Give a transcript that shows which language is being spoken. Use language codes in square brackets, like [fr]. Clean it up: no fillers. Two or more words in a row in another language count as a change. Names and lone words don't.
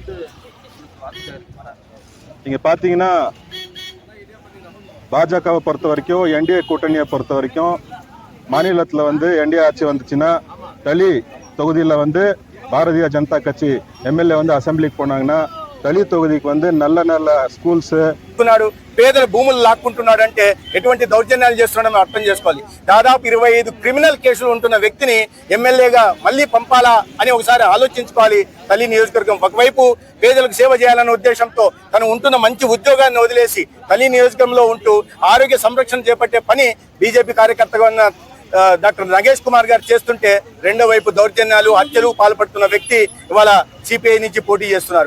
[ta] நீங்க பாத்தீங்கன்னா, பாஜகவை பொறுத்த வரைக்கும், என்டிஏ கூட்டணியை பொறுத்த வரைக்கும், மாநிலத்துல என்டிஏ ஆட்சி வந்துச்சுன்னா தளி தொகுதியில பாரதிய ஜனதா கட்சி எம்எல்ஏ அசம்பிளிக்கு போனாங்கன்னா தளி தொகுதிக்கு வந்து நல்ல நல்ல స్కూల్స్ [te] పేదల భూములు లాక్కుంటున్నాడు అంటే ఎటువంటి దౌర్జన్యాలు చేస్తున్నాడో అర్థం చేసుకోవాలి. దాదాపు 25 క్రిమినల్ కేసులు ఉంటున్న వ్యక్తిని ఎమ్మెల్యేగా మళ్ళీ పంపాలా అని ఒకసారి ఆలోచించుకోవాలి. తల్లి నియోజకవర్గం ఒకవైపు పేదలకు సేవ చేయాలనే ఉద్దేశంతో తను ఉంటున్న మంచి ఉద్యోగాన్ని వదిలేసి తల్లి నియోజకవర్గంలో ఉంటూ ఆరోగ్య సంరక్షణ చేపట్టే పని బీజేపీ కార్యకర్తగా ఉన్న డాక్టర్ నగేష్ కుమార్ గారు చేస్తుంటే, రెండో వైపు దౌర్జన్యాలు హత్యలు పాల్పడుతున్న వ్యక్తి ఇవాళ సిపిఐ నుంచి పోటీ చేస్తున్నారు.